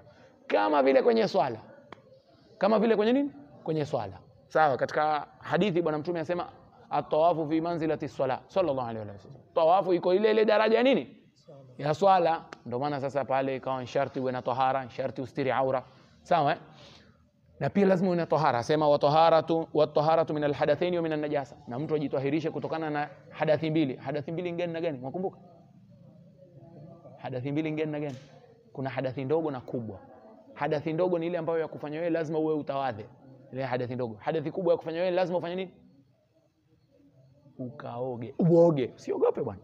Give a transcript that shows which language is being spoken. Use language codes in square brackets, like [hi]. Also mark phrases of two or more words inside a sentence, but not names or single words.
[sw] Kama vile kwenye swala. Kama vile kwenye nini? Kwenye swala. Sawa, katika hadithi bwana mtume anasema [ar] الطواف في منزلة الصلاة صلى الله عليه وسلم. [sw] Tawafu iko ile daraja ya nini? Ya swala. Ndio maana sasa pale ikawa sharti uwe na tahara, sharti ustiri aura. Sawa? Na pia lazima uwe na tahara. [ar] Sema والطهارة من الحدثين ومن النجاسة. [sw] Na mtu ajitahirishe kutokana na hadathi mbili. Hadathi mbili ngeni na gani? Mwakumbuka? Hadathi mbili ngeni na gani? Kuna hadathi ndogo na kubwa. Hadathi ndogo ni ile ambayo ya kufanya wewe lazima uwe utawadhe. Ile hadathi ndogo. Hadathi kubwa ya kufanya wewe lazima ufanye nini? Ukaoge. Uoge. Usiogope bwana.